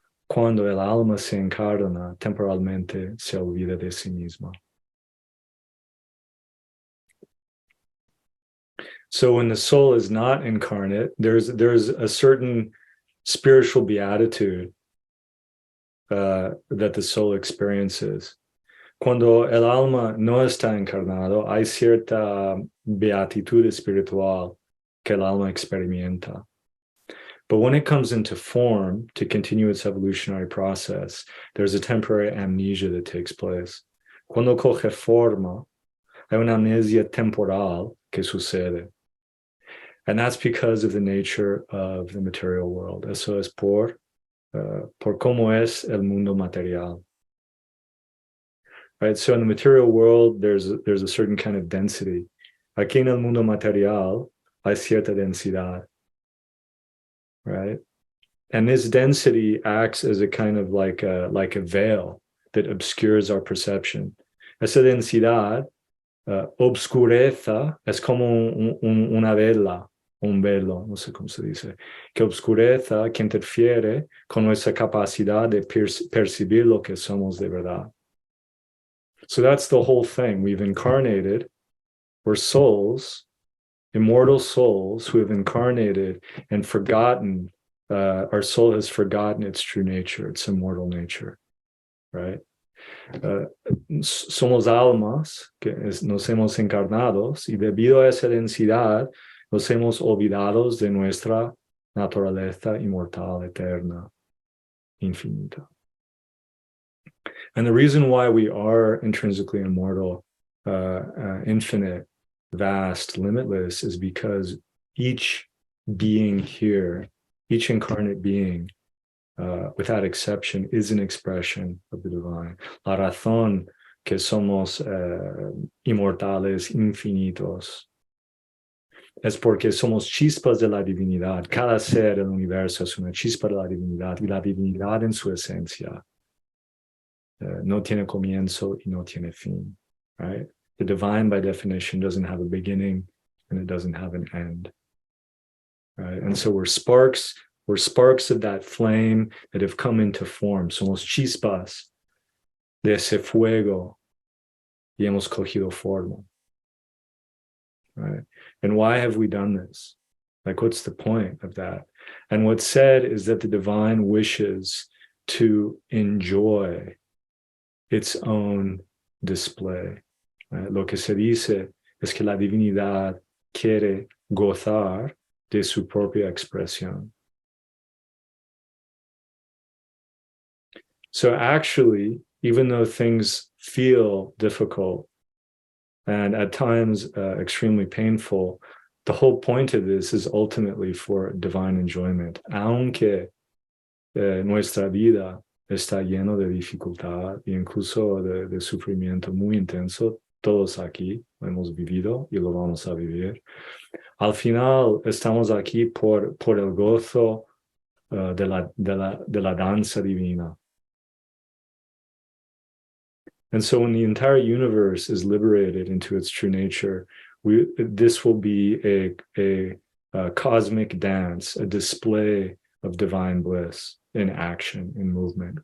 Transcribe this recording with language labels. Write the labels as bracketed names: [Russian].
[Spanish] Cuando el alma se encarna, temporalmente se olvida de sí misma. [English] So when the soul is not incarnate, there's a certain spiritual beatitude that the soul experiences. [Spanish] Cuando el alma no está encarnado, hay cierta beatitud espiritual que el alma experimenta. [English] But when it comes into form to continue its evolutionary process, there's a temporary amnesia that takes place. [Spanish] Cuando coge forma, hay una amnesia temporal que sucede. [English] And that's because of the nature of the material world. [Spanish] Eso es por cómo es el mundo material. [English] Right? So in the material world, there's a certain kind of density. [Spanish] Aquí en el mundo material hay cierta densidad. [English] Right? And this density acts as a kind of like a veil that obscures our perception. [Spanish] Esa densidad obscurece, es como una vela un velo, no sé cómo se dice, que obscurece, que interfiere con nuestra capacidad de percibir lo que somos de verdad. [English] So that's the whole thing. We've incarnated, we're souls, immortal souls who have incarnated and forgotten, our soul has forgotten its true nature, its immortal nature, right? [Spanish] Somos almas que nos hemos encarnado y debido a esa densidad nos hemos olvidado de nuestra naturaleza inmortal, eterna, infinita. [English] And the reason why we are intrinsically immortal, infinite, vast, limitless, is because each being here, each incarnate being, without exception, is an expression of the divine. [Spanish] La razón que somos inmortales, infinitos, es porque somos chispas de la divinidad. Cada ser del universo es una chispa de la divinidad, y la divinidad en su esencia no tiene comienzo y no tiene fin, right? [English] The divine, by definition, doesn't have a beginning and it doesn't have an end, right? And so we're sparks of that flame that have come into form. [Spanish] Somos chispas de ese fuego y hemos cogido forma, right? [English] And why have we done this? Like, what's the point of that? And what's said is that the divine wishes to enjoy its own display. Right? [Spanish] Lo que se dice es que la divinidad quiere gozar de su propia expresión. [English] So actually, even though things feel difficult and at times extremely painful, the whole point of this is ultimately for divine enjoyment. [Spanish] Aunque nuestra vida está lleno de dificultad e incluso de sufrimiento muy intenso, todos aquí lo hemos vivido y lo vamos a vivir. Al final estamos aquí por el gozo de la danza divina. [English] And so when the entire universe is liberated into its true nature, this will be a cosmic dance, a display of divine bliss in action, in movement.